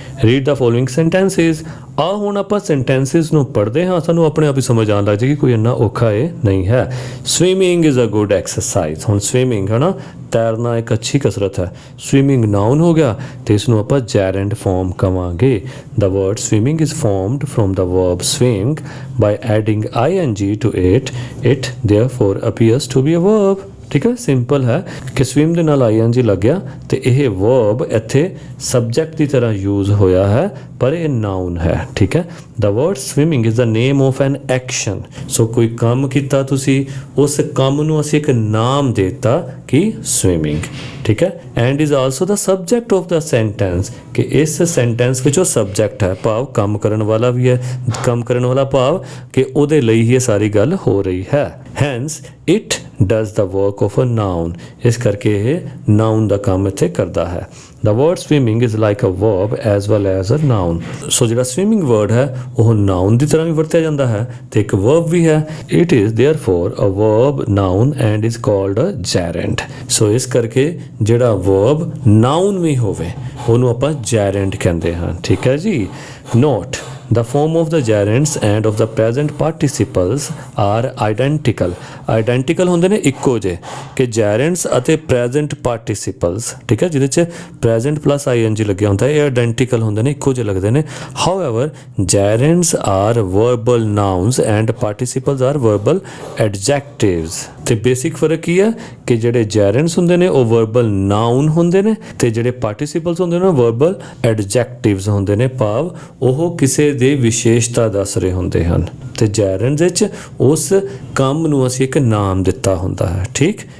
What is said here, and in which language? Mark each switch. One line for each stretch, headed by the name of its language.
English: Read the following sentences.
Punjabi: ਆ ਹੁਣ ਆਪਾਂ ਸੈਂਟੈਂਸਿਸ ਨੂੰ ਪੜ੍ਹਦੇ ਹਾਂ, ਸਾਨੂੰ ਆਪਣੇ ਆਪ ਹੀ ਸਮਝ ਆਉਣ ਲੱਗ ਜਾਏਗੀ, ਕੋਈ ਇੰਨਾ ਔਖਾ ਇਹ ਨਹੀਂ ਹੈ।
English: Swimming is a good exercise.
Punjabi: ਹੁਣ ਸਵੀਮਿੰਗ ਹੈ ਨਾ, ਤੈਰਨਾ ਇੱਕ ਅੱਛੀ ਕਸਰਤ ਹੈ। ਸਵੀਮਿੰਗ ਨਾਊਨ ਹੋ ਗਿਆ ਤੇ ਇਸ ਨੂੰ ਆਪਾਂ ਜੈਰੈਂਡ ਫਾਰਮ ਕਵਾਂਗੇ।
English: The word swimming is formed from the verb swim by adding ing to it. It therefore appears to be a verb.
Punjabi: ਠੀਕ ਹੈ, ਸਿੰਪਲ ਹੈ ਕਿ ਸਵਿਮ ਦੇ ਨਾਲ ing ਲੱਗ ਗਿਆ ਤੇ ਇਹ ਵਰਬ ਇੱਥੇ ਸਬਜੈਕਟ ਦੀ ਤਰ੍ਹਾਂ ਯੂਜ਼ ਹੋਇਆ ਹੈ, ਪਰ ਇਹ ਨਾਊਨ ਹੈ।
English: ਠੀਕ ਹੈ, the word swimming is the name of an action.
Punjabi: ਸੋ ਕੋਈ ਕੰਮ ਕੀਤਾ ਤੁਸੀਂ, ਉਸ ਕੰਮ ਨੂੰ ਅਸੀਂ ਇੱਕ ਨਾਮ ਦੇਤਾ ਕਿ ਸਵਿਮਿੰਗ। ਠੀਕ ਹੈ,
English: and is also the subject of the sentence,
Punjabi: ਕਿ ਇਸ ਸੈਂਟੈਂਸ ਵਿੱਚ ਉਹ ਸਬਜੈਕਟ ਹੈ, ਭਾਵ ਕੰਮ ਕਰਨ ਵਾਲਾ ਵੀ ਹੈ। ਕੰਮ ਕਰਨ ਵਾਲਾ ਭਾਵ ਕਿ ਉਹਦੇ ਲਈ ਹੀ ਇਹ ਸਾਰੀ ਗੱਲ ਹੋ ਰਹੀ ਹੈ।
English: hence it does the work of a noun,
Punjabi: ਇਸ ਕਰਕੇ ਇਹ ਨਾਊਨ ਦਾ ਕੰਮ ਇੱਥੇ ਕਰਦਾ ਹੈ।
English: The word swimming is like a verb as well as a noun.
Punjabi: ਸੋ ਜਿਹੜਾ ਸਵਿਮਿੰਗ ਵਰਡ ਹੈ ਉਹ ਨਾਊਨ ਦੀ ਤਰ੍ਹਾਂ ਵੀ ਵਰਤਿਆ ਜਾਂਦਾ ਹੈ ਤੇ ਇੱਕ ਵਰਬ ਵੀ ਹੈ।
English: It is therefore a verb noun and is called a gerund.
Punjabi: ਸੋ ਇਸ ਕਰਕੇ ਜਿਹੜਾ ਵਰਬ ਨਾਊਨ ਵੀ ਹੋਵੇ ਉਹਨੂੰ ਆਪਾਂ ਜੈਰੈਂਡ ਕਹਿੰਦੇ ਹਾਂ। ਠੀਕ ਹੈ ਜੀ।
English: Note, the form of the gerunds and of the present participles are identical.
Punjabi: Identical ਹੁੰਦੇ ਨੇ ਇੱਕੋ ਜਿਹੇ, ਕਿ gerunds ਅਤੇ present participles, ਠੀਕ ਹੈ, ਜਿਹਦੇ 'ਚ present plus ing ਲੱਗਿਆ ਹੁੰਦਾ ਹੈ, ਇਹ identical ਹੁੰਦੇ ਨੇ, ਇੱਕੋ ਜਿਹੇ ਲੱਗਦੇ ਨੇ।
English: However, gerunds are verbal nouns and participles are verbal adjectives.
Punjabi: ਤੇ ਬੇਸਿਕ ਫਰਕ ਕੀ ਹੈ ਕਿ ਜਿਹੜੇ gerunds ਹੁੰਦੇ ਨੇ ਉਹ verbal noun ਹੁੰਦੇ ਨੇ ਤੇ ਜਿਹੜੇ participles ਹੁੰਦੇ ਨੇ ਉਹ verbal adjectives ਹੁੰਦੇ ਨੇ, ਭਾਵ ਉਹ ਕਿਸੇ ਦੇ ਵਿਸ਼ੇਸ਼ਤਾ ਦੱਸ ਰਹੇ ਹੁੰਦੇ ਹਨ ਤੇ gerunds ਵਿੱਚ ਉਸ ਕੰਮ ਨੂੰ ਅਸੀਂ ਇੱਕ ਨਾਮ ਦਿੱਤਾ ਹੁੰਦਾ ਹੈ। ਠੀਕ।